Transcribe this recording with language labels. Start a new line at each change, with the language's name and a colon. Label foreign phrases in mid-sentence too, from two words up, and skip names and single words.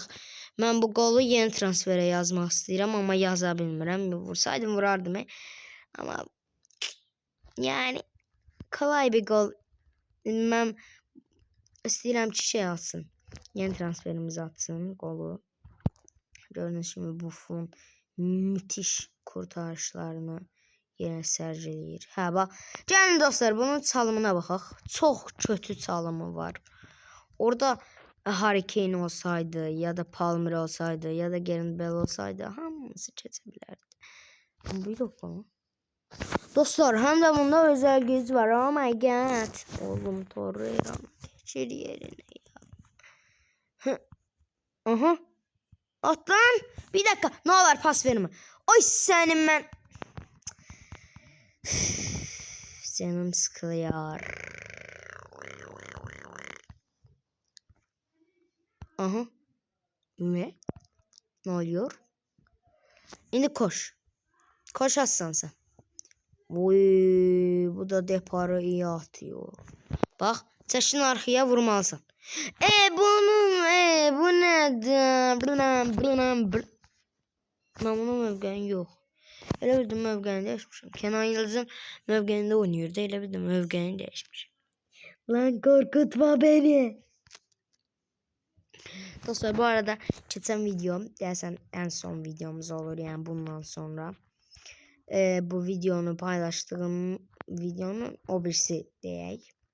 Azerbaijani: Mən bu qolu yeni transferə yazmaq istəyirəm, amma yaza bilmirəm. Vursaydım vurardım.
Turkish: Amma yani kolay bir qol.
Azerbaijani: Mən istəyirəm ki şey alsın. Yeni transferimizi atsın qolu.
Turkish: Gördüğünüz gibi Buffon müthiş kurtarışlarını yine sərgiləyir.
Azerbaijani: Hə, bax. Gəlin dostlar, bunun çalımına baxaq.
Turkish: Çox kötü çalımı var.
Azerbaijani: Orada Harry Kane olsaydı ya da Palmer olsaydı ya da Gareth Bale olsaydı hamısı keçə bilərdi.
Turkish: Bu yox mu?
Azerbaijani: Dostlar, həm də bunda özel güc var.
English: Oh my god.
Turkish: Oğlum Torreira keçir yerine ya. Aha. At lan. Bir dakika. Ne olur pas verme. Oy senin ben. Canım sıkılıyor. Aha. Ne? Ne oluyor? Şimdi koş. Koş aslan sen. Uy, bu da deparı iyi atıyor. Bak, çeşin arkaya vurmalısın. Bu nedir? Ben bunun mövqeyini yok.
Azerbaijani: Elə bildim
Turkish: mövqeyini değişmişim. Kenan Yıldız'ın mövqeyinde oynuyordu.
Azerbaijani: Elə bildim mövqeyini değişmişim.
Turkish: Lan korkutma beni. Dostlar bu arada geçen videom dersen en son videomuz olur yani bundan sonra.
Azerbaijani: Bu videonu paylaştığım videonun o birisi deyək.